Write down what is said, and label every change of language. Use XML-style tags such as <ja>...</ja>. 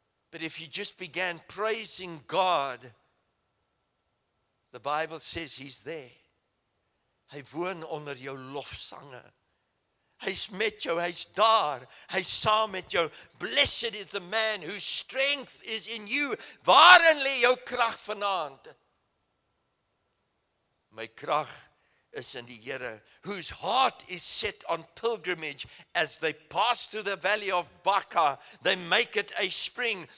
<en>But if you just began praising God, the Bible says he's there.</en> <af>Hy woon onder jou lofsange. Hy's met jou, hy's daar, hy's saam met jou.</af> <en>Blessed is the man whose strength is in you.</en> <af>Waarin lê jou krag vanaand? My krag is in die Here,</af> <en>whose heart is set on pilgrimage. As they pass through the valley of Baca, they make it a spring.</en>